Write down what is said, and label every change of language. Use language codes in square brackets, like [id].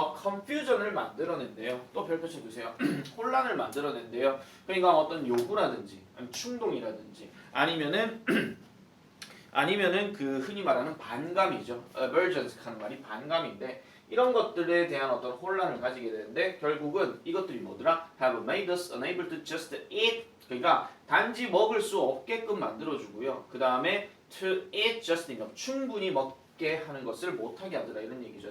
[ko] confusion을 만들어낸대요. 또 별표 쳐주세요. 혼란을 만들어낸대요. 그러니까 어떤 요구라든지 아니면 충동이라든지 아니면은 아니면은 그 흔히 말하는 반감이죠. aversions 하는 말이 반감인데 이런 것들에 대한 어떤 혼란을 가지게 되는데 결국은 이것들이 뭐더라? [en] have made us unable to just eat. [ko] 그러니까 단지 먹을 수 없게끔 만들어주고요. [en] 그 다음에 to eat just enough. [ko] 충분히 먹게 하는 것을 못하게 하더라 이런 얘기죠.